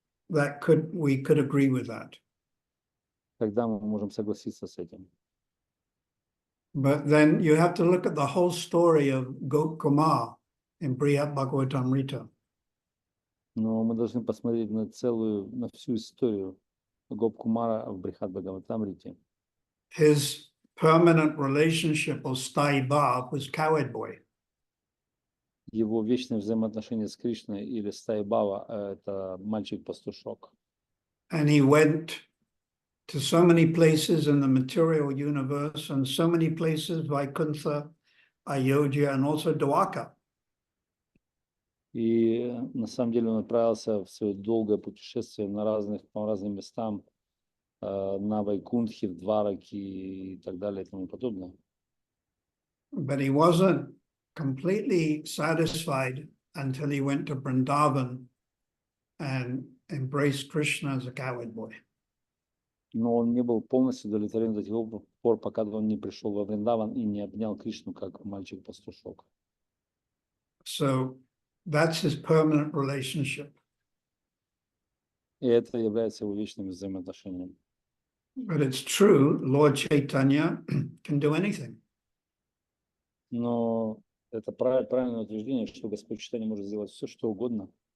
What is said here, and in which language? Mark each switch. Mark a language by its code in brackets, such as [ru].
[en] we could agree with that. [ru] тогда мы можем согласиться с этим. [en] But then you have to look at the whole story of Gopkumar in Brihad Bhagavatamrita. [ru] Но мы должны посмотреть на всю историю Гопкумара в Брихад Бхагаватамрите. [en] His permanent relationship or sthayi bhav was cowherd boy. [ru] Его вечное взаимоотношение с Кришной или стаи Бава — это мальчик-пастушок. [en] And he went to so many places in the material universe and so many places, Vaikuntha, Ayodhya, and also Dwarka. [ru] И на самом деле он отправился в свое долгое путешествие по разным местам, на Вайкунтхе, в Двараке и так далее и тому подобное. [en] But he wasn't completely satisfied until he went to Vrindavan and embraced Krishna as a cowherd boy. [ru] Но он не был полностью удовлетворен до тех пор, пока он не пришел во Вриндаван и не обнял Кришну как мальчик-пастушок. [en] So that's his permanent relationship. [ru] И это является его вечным взаимоотношением. [en] But it's true, Lord Chaitanya can do anything. [ru] Но это правильное утверждение, что Господь Чайтанья может сделать все, что угодно.